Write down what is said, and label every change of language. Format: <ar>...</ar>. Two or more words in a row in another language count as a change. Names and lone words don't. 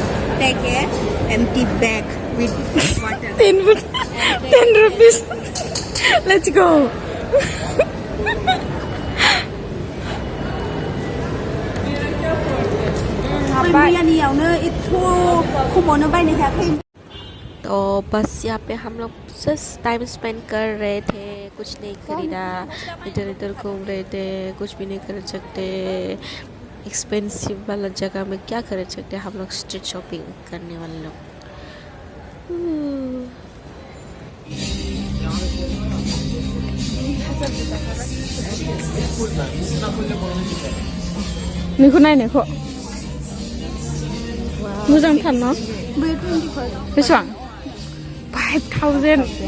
<en>Take a empty bag with water. 10 rupees. Let's go.</en> <hi>तो बस यहाँ पे हम लोग</hi> <en>just time spend</en> <hi>कर रहे थे, कुछ नहीं खरीदा, इधर इधर घूम रहे थे, कुछ भी नहीं कर सकते। एक्सपेंसिव वाला जगह में क्या कर सकते, हम लोग</hi> <en>street shopping</en> <hi>करने वाले लोग।</hi> <brx>निको नाय निको मोजां थार न बेसेबां 5000</brx>